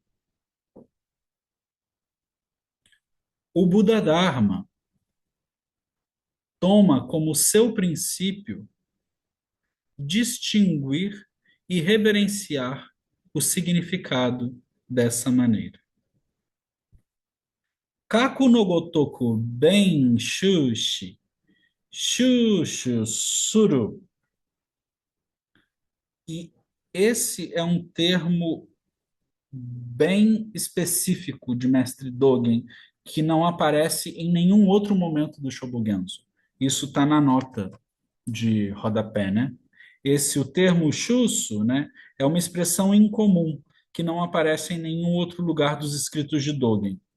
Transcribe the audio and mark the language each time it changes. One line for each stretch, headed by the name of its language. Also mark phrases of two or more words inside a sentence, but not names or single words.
Portuguese: O Buda Dharma toma como seu princípio distinguir e reverenciar o significado dessa maneira.
Japanese: かくのごとく べん しゅし、しゅしゅ する,
Portuguese: E esse é um termo bem específico de Mestre Dogen, que não aparece em nenhum outro momento do Shobogenzo. Isso está na nota de rodapé, né? O termo chusso, né, é uma expressão incomum que não aparece em nenhum outro lugar dos escritos de Dogen.